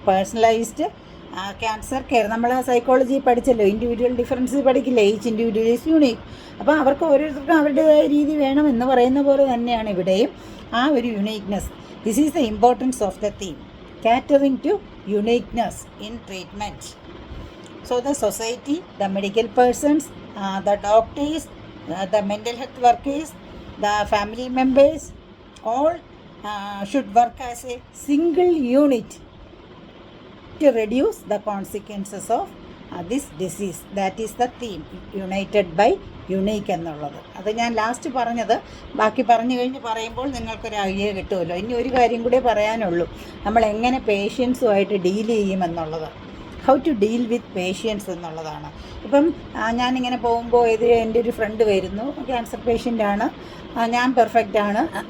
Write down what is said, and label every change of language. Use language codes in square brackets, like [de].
[ml] Personalised cancer care, നമ്മൾ psychology പഠിച്ചല്ലോ, individual difference പഠിക്കില്ലേ, [en] Each individual is unique. [ml] അപ്പോൾ അവർക്ക് ഓരോരുത്തർക്കും അവരുടേതായ രീതി വേണം എന്ന് പറയുന്ന പോലെ തന്നെയാണ് ഇവിടെയും ആ ഒരു uniqueness. [en] This is the importance of the theme, catering to uniqueness in treatment. So the society, the medical persons, the doctors, the mental health workers, the family members, all should work as a single unit to reduce the consequences of this disease. That is the theme, united by unique എന്നുള്ളത്. [ml] അത് ഞാൻ last പറഞ്ഞത്. ബാക്കി പറഞ്ഞു കഴിഞ്ഞ് പറയുമ്പോൾ നിങ്ങൾക്കൊരു idea കിട്ടുമല്ലോ. ഇനി ഒരു കാര്യം കൂടെ പറയാനുള്ളൂ, നമ്മൾ എങ്ങനെ പേഷ്യൻസുമായിട്ട് deal ചെയ്യുമെന്നുള്ളത്. [en] how to deal with patients [ml] എന്നുള്ളതാണ്. ഇപ്പം ഞാനിങ്ങനെ പോകുമ്പോൾ എൻ്റെ ഒരു ഫ്രണ്ട് വരുന്നു, ക്യാൻസർ പേഷ്യൻ്റാണ്, ഞാൻ പെർഫെക്റ്റാണ്.